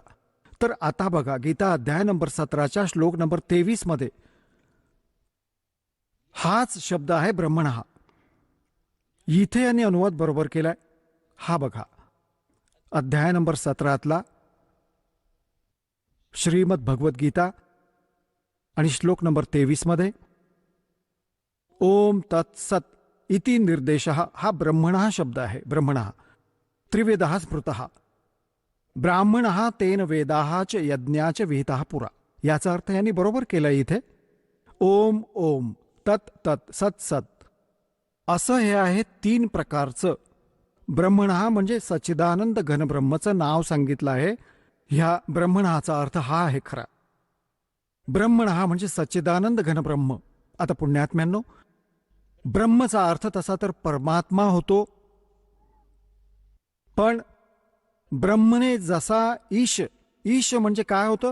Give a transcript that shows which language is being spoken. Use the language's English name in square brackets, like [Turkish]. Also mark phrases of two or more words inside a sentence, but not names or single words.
[Marathi] तर आता बघा, गीता अध्याय नंबर 17च्या श्लोक नंबर 23 मध्ये हाच शब्द आहे ब्रह्मणः. इथे यांनी अनुवाद बरोबर केलाय. हा बघा, अध्याय नंबर 17तला श्रीमद भगवद्गीता आणि श्लोक नंबर 23 मध्ये [Sanskrit] ओम तत्सत इति निर्देशः. [Marathi] हा ब्रह्मणः शब्द आहे. [Sanskrit] ब्रह्मणः त्रिवेदः स्मृतः ब्राह्मणः तेन वेदाः च यज्ञाच विहितः पुरा. [Marathi] याचा अर्थ यांनी बरोबर केला इथे. [Sanskrit] ओम ओम, तत् तत्, सत सत, [Marathi] असं हे आहे 3 प्रकारचं ब्रह्मणः म्हणजे सच्चिदानंद घनब्रह्मचं नाव सांगितलं आहे. ह्या ब्रह्मणाचा अर्थ हा आहे खरा. ब्रह्मणः म्हणजे सच्चिदानंद घनब्रह्म. आता पुण्यात्म्यांनो, ब्रह्मचा अर्थ तसा तर परमात्मा होतो, पण ब्रह्मने जसा ईश, ईश म्हणजे काय होतं?